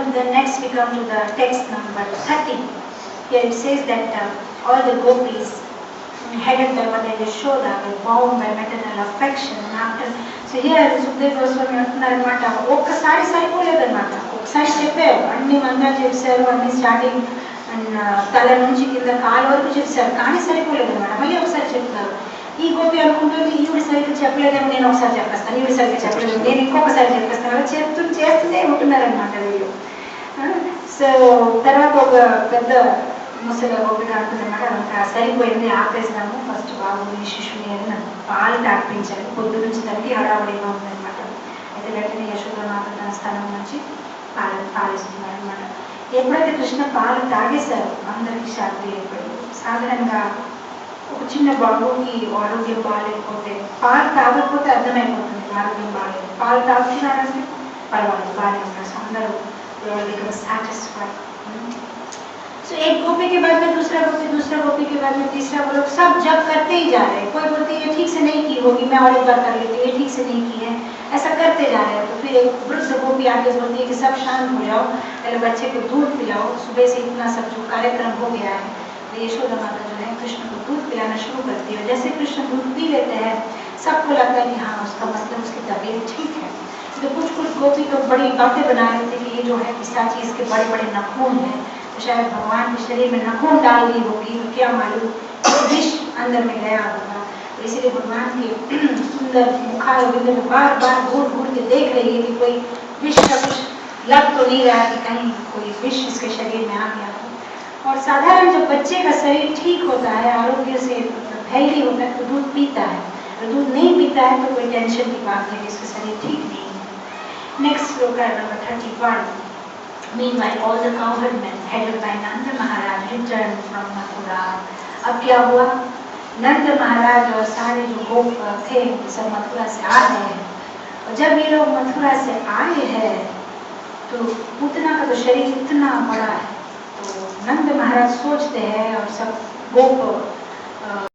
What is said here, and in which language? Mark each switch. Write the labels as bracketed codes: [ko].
[en] Next we come to the text number 30. Here it says that all the gopis headed by Mother Yashoda were bound by maternal affection. And after, so here Sukadeva Goswami [te] అంటున్నారన్నమాట, ఒక్కసారి సరిపోలేదన్నమాట. ఒకసారి చెప్పారు, అన్ని మంత్రాలు చెప్పారు, అన్ని starting తల నుంచి కింద కాలు వరకు చెప్పారు, కానీ సరిపోలేదన్నమాట. మళ్ళీ ఒకసారి చెప్తున్నారు. ఈ గోపి అనుకుంటుంది, ఈవిడ సరిగ్గా చెప్పలేదేమో, నేను ఒకసారి చెప్పేస్తాను, ఈవిడ సరిగ్గా చెప్పలేదు, నేను ఇంకొకసారి చెప్పేస్తాను, అలా చేస్తూనే ఉంటున్నారనమాట వీళ్ళు. సో తర్వాత ఒక పెద్ద ముసలి గోపిక అంటుందన్నమాట, ఇంకా సరిపోయింది, ఆపేస్తాము, ఫస్ట్ బాబు ఈ శిశువుని అని నాకు పాలు తాపించాలి, పొద్దు నుంచి తనకి హడావుడిగా ఉందన్నమాట. అయితే వెంటనే యశోదమాత తన స్థానం నుంచి పాలిస్తున్నారు అనమాట. ఎప్పుడైతే కృష్ణ పాలు తాగేశారు అందరికీ శాంతి ఏర్పడింది. సాధారణంగా ఒక చిన్న బాబుకి ఆరోగ్యం బాగాలేకపోతే పాలు తాగకపోతే అర్థమైపోతుంది ఆరోగ్యం బాగాలేదు, పాలు తాగుతున్నారంటే పర్వాలేదు బాగానే ఉన్నారు, సో అందరూ satisfied. [hi] So एक गोपी के बाद में दूसरा गोपी के बाद में तीसरा, वो लोग सब जब करते ही जा रहे हैं. कोई बोलते ये ठीक से नहीं की होगी, मैं और एक बार कर लेती हूँ, ये ठीक से नहीं की है, ऐसा करते जा रहे हैं. तो फिर एक वृद्ध गोपी आके बोलती है कि सब शांत हो जाओ, पहले बच्चे को दूध पिलाओ, सुबह से इतना सब जो कार्यक्रम हो गया है. तो यशोदा माता जो है कृष्ण को दूध पिलाना शुरू करती है. जैसे कृष्ण दूध पी लेते हैं सबको लगता है कि हाँ उसका मतलब उसकी तबीयत ठीक है. तो कुछ गोपी तो बड़ी बातें बना रहे थे कि ये जो है पिशाची, इसके बड़े बड़े नखून है, तो शायद भगवान के शरीर में नखून डाल दी होगी, तो क्या मालूम विष अंदर में गया होगा. तो इसीलिए भगवान के सुंदर मुखारविंद में बार बार घूर के देख रही है कि कोई विष का कुछ लग तो नहीं रहा कि कहीं कोई विष इसके शरीर में आ गया हो. और साधारण जब बच्चे का शरीर ठीक होता है, आरोग्य से हेल्दी होता है, तो दूध पीता है. और दूध नहीं पीता है तो कोई टेंशन की बात है कि इसका शरीर ठीक नहीं है. [en] Next sloka number 31. Meanwhile, all the cowherdmen headed by Nanda Maharaj returned from Mathura. [hi] अब क्या हुआ? नंद महाराज और सारे जो गोप थे सब मथुरा से आ गए हैं. और जब ये लोग मथुरा से आए हैं तो पूतना का तो शरीर इतना बड़ा है, तो नंद महाराज सोचते हैं और सब गोप